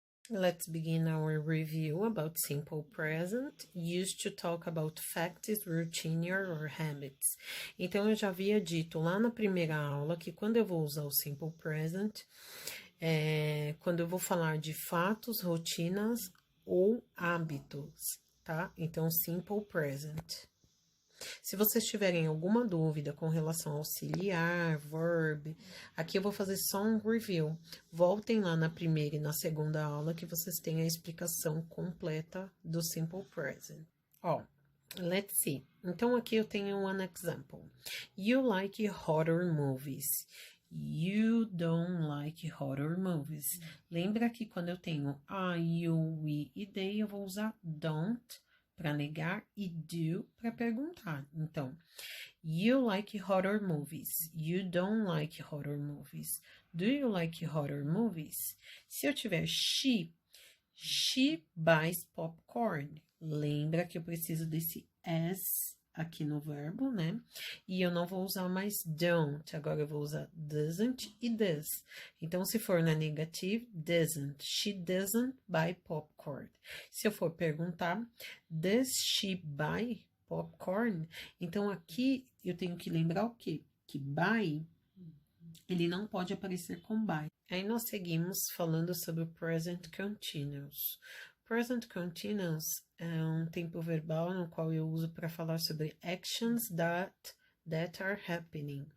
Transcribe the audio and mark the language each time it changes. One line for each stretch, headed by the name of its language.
English: Let's begin our review about simple present, used to talk about facts, routine, or habits.
Portuguese: Então, eu já havia dito lá na primeira aula que quando eu vou usar o simple present, quando eu vou falar de fatos, rotinas ou hábitos, tá? Então, simple present. Se vocês tiverem alguma dúvida com relação ao auxiliar, verb, aqui eu vou fazer só um review. Voltem lá na primeira e na segunda aula que vocês têm a explicação completa do simple present. Ó,
English: let's see.
Portuguese: Então, aqui eu tenho
English: one example. You like horror movies. You don't like horror movies.
Portuguese: Lembra que quando eu tenho I, you, we e they, eu vou usar don't para negar e do para perguntar.
English: Então, you like horror movies. You don't like horror movies. Do you like horror movies?
Portuguese: Se eu tiver
English: she buys popcorn.
Portuguese: Lembra que eu preciso desse as aqui no verbo, né? E eu não vou usar mais don't, agora eu vou usar doesn't e does. Então, se for na negative, doesn't.
English: She doesn't buy popcorn.
Portuguese: Se eu for perguntar,
English: does she buy popcorn?
Portuguese: Então, aqui eu tenho que lembrar o quê? Que buy, ele não pode aparecer com buy. Aí nós seguimos falando sobre o present continuous. Present continuous é um tempo verbal no qual eu uso para falar sobre
English: actions that are happening.